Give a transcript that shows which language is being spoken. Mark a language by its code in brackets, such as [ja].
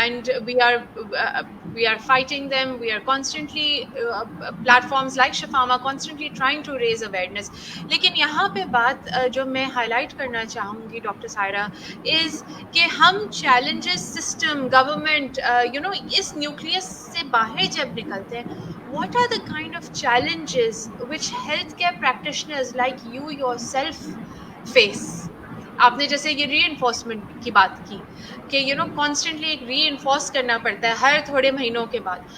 [en] And we are fighting them. We are constantly platforms like شفاما constantly trying to raise awareness. [ur] لیکن یہاں پہ بات جو میں ہائی لائٹ کرنا چاہوں گی ڈاکٹر سائرہ از کہ ہم چیلنجز سسٹم گورنمنٹ اس نیوکلیس سے باہر جب نکلتے ہیں. [en] What are the kind of challenges which healthcare practitioners like you yourself face? [ur] آپ نے جیسے یہ ری انفورسمنٹ کی بات کی کہ کانسٹنٹلی ایک ری انفورس کرنا پڑتا ہے ہر تھوڑے مہینوں کے بعد.